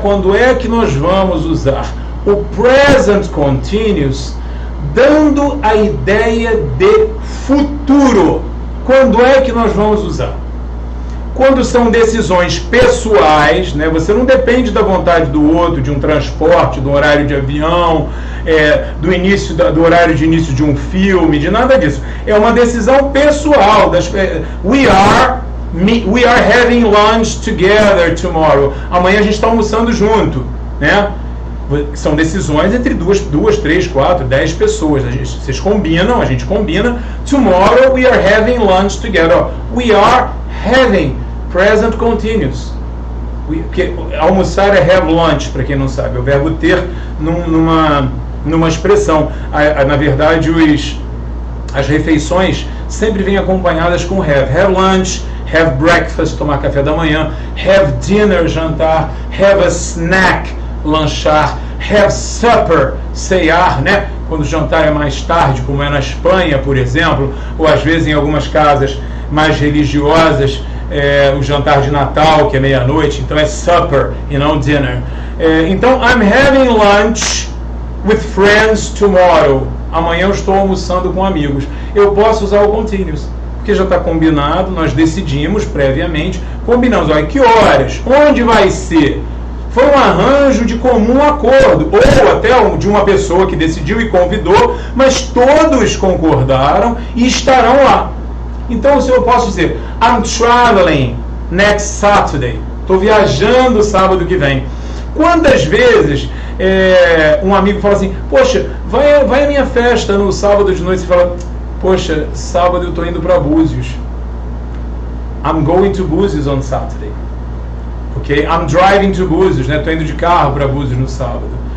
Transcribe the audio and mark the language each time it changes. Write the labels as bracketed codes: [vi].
[pt] Quando é que nós vamos usar o present continuous, dando a ideia de futuro? Quando é que nós vamos usar? Quando são decisões pessoais, né? Você não depende da vontade do outro, de um transporte, do horário de avião, do horário de início de um filme, de nada disso. É uma decisão pessoal. [en] We are having lunch together tomorrow. [pt] Amanhã a gente está almoçando junto, né? São decisões entre duas, 3, 4, 10 pessoas. Vocês combinam, a gente combina. [en] Tomorrow we are having lunch together. We are having, present continuous. [pt] Almoçar é [en] have lunch, [pt] para quem não sabe. É o verbo ter numa expressão. Na verdade, as refeições sempre vêm acompanhadas com have. [en] Have lunch, have breakfast, [pt] tomar café da manhã. [en] Have dinner, [pt] jantar. [en] Have a snack, [pt] lanchar. [en] Have supper, [pt] ceiar, né? Quando o jantar é mais tarde, como é na Espanha, por exemplo, ou às vezes em algumas casas mais religiosas, o jantar de Natal, que é meia-noite, então é supper e não dinner. Então, [en] I'm having lunch with friends tomorrow. [pt] Amanhã eu estou almoçando com amigos. Eu posso usar o continuous, porque já está combinado, nós decidimos previamente, combinamos, olha, que horas, onde vai ser? Foi um arranjo de comum acordo, ou até de uma pessoa que decidiu e convidou, mas todos concordaram e estarão lá. Então, se eu posso dizer, [en] I'm traveling next Saturday, [pt] estou viajando sábado que vem. Quantas vezes um amigo fala assim, poxa, vai à minha festa no sábado de noite, e fala, poxa, sábado eu estou indo para Búzios. [en] I'm going to Búzios on Saturday. Ok? I'm driving to Búzios, né? [pt] Estou indo de carro para Búzios no sábado.